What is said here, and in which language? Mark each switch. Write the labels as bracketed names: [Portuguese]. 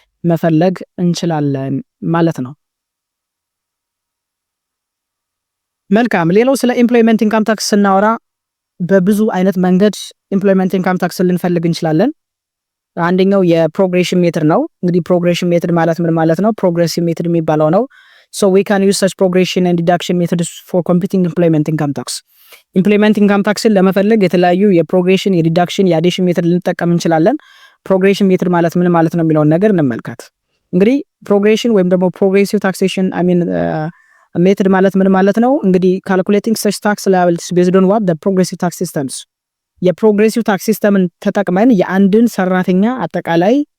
[Amharic] መፈለግ እንችላለን ማለት ነው። መልካም። ሌላው ስለ ኢምፕሎይመንት ኢንካም ታክስ ስናወራ በብዙ አይነት መንገድ ኢምፕሎይመንት ኢንካም ታክስ ልንፈልግ እንችላለን። አንደኛው የፕሮግሬሽን ሜትድ ነው። እንግዲህ ፕሮግሬሽን ሜትድ ማለት ምን ማለት ነው? ፕሮግሬሲቭ ሜትድ የሚባለው ነው። [English] So we can use such progression and deduction methods for computing implement income tax. [Amharic] ኢምፕሎይመንት ኢንካም ታክስን ለመፈለግ የተለያዩ የፕሮግሬሽን፣ የዲዳክሽን፣ የአዲሽን ሜትድ ልንጠቀም እንችላለን። ፕሮግሬሽን ሜትድ ማለት ምን ማለት ነው የሚለውን ነገር እንመልከት። እንግዲህ ፕሮግሬሽን ወይም ደግሞ ፕሮግሬሲቭ ታክሴሽን ሜትድ ማለት ምን ማለት ነው? [English] እንግዲህ ካልኩሌቲንግ such tax liabilities based on what the progressive tax systems [Amharic] የፕሮግሬሲቭ ታክስ ሲስተምን ተጠቅመን የአንድን ሰራተኛ አጠቃላይ